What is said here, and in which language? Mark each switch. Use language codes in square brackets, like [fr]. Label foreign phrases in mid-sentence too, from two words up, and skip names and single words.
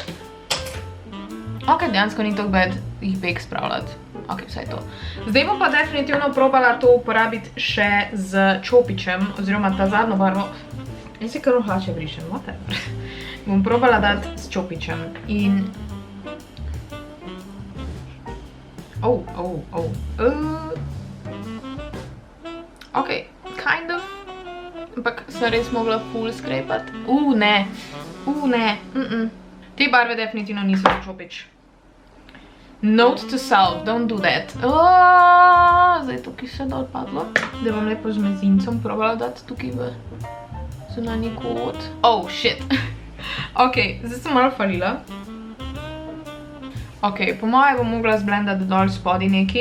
[sl] Ok, dejansko ni tok bad jih bek spravljati. Ok, vsaj to. Zdaj bom pa definitivno probala to uporabiti še z čopičem, oziroma ta zadnjo barvo. Jaz se kar hlače brišem, whatever. Bom probala dati s čopičem in... [en] Ok, kind of. [sl] Ampak sem res mogla full skrepati. Ne. Te barve definitivno niso za čopič. [en] Note to self, don't do that. [sl] Zdaj tukaj se dol padlo. Da bom lepo z mezincem probala dati tukaj v zunanji kot. Shit. Ok, zdaj sem malo falila. Ok, po moje bom mogla zblendati dol spodi neki.